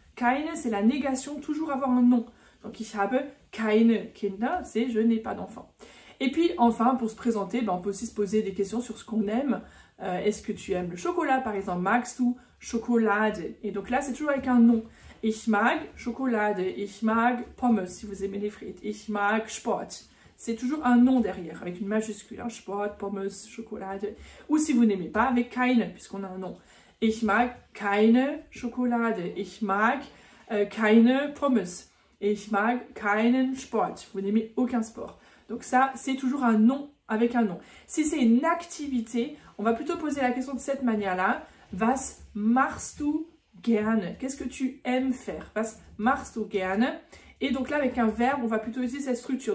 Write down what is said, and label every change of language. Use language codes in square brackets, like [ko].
[fr] Keine, c'est la négation, toujours avoir un nom. Donc, [de] ich habe keine Kinder, [fr] c'est je n'ai pas d'enfants. Et puis, enfin, pour se présenter, ben, on peut aussi se poser des questions sur ce qu'on aime. Est-ce que tu aimes le chocolat, par exemple? [de] Magst du Schokolade? [fr] Et donc là, c'est toujours avec un nom. [de] Ich mag Schokolade, ich mag Pommes, [fr] si vous aimez les frites. [de] Ich mag Sport. [fr] C'est toujours un nom derrière, avec une majuscule. Hein, Sport, Pommes, Schokolade. Ou si vous n'aimez pas, avec keine, puisqu'on a un nom. [de] Ich mag keine Schokolade. Ich mag keine Pommes. Ich mag keinen Sport. [fr] Vous n'aimez aucun sport. Donc ça, c'est toujours un nom avec un nom. Si c'est une activité, on va plutôt poser la question de cette manière-là. [de] Was machst du gerne? [fr] Qu'est-ce que tu aimes faire? [de] Was machst du gerne? [fr] Et donc là, avec un verbe, on va plutôt utiliser cette structure.